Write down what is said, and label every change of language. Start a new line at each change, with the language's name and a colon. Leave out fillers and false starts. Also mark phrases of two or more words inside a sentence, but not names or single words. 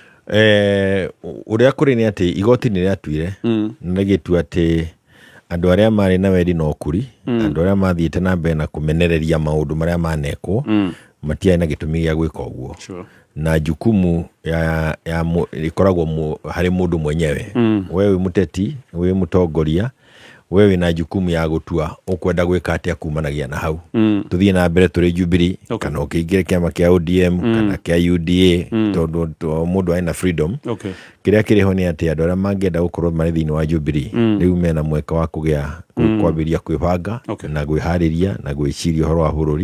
Kikuyu: uria kuri ni ati igoti ni riatuire na gitu ati andu aria mari na wendi no kuri andu aria mathiite na mbere na kumenereria maundu maria manekwo matia na gitumi gia gwika uguo na
Swahili: jukumu ya
Kikuyu: ikoragwo hari mundu mwenyewe wewe muteti wewe mutongoria wewe na
Swahili: jukumu ya
Kikuyu: gutua ukwenda gwika atia kumanagia na hau tuthie na mbere turi Jubilee kana ukingire kiama kia ODM kana kia UDA tondu mundu aina freedom kiria kiriho ni ati andu aria mangenda gukorwo mari thiini wa Jubilee riu mena mweka wa kugia kwambiria kwibanga na gwihariria na gwiciria horo wa bururi